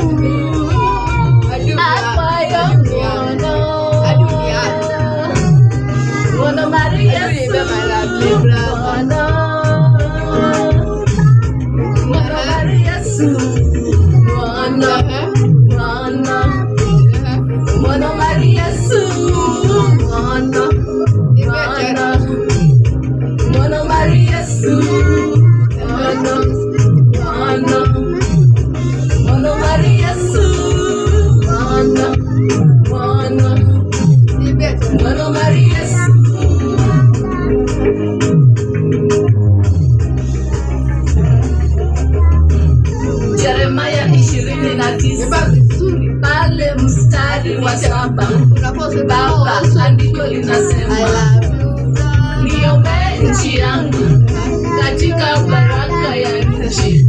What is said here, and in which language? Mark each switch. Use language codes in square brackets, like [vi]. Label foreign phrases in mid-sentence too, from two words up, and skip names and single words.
[luo] akwayo ng'wono mar Yesu ng'wono mar Yesu ng'wono mar Yesu ng'wono mar Yesu ng'wono mar Yesu ng'wono mar Yesu. [sw] Yeremia 29 pale mstari wa 7 Baba, andiko linasema niombee nchi yangu katika baraka ya nchi.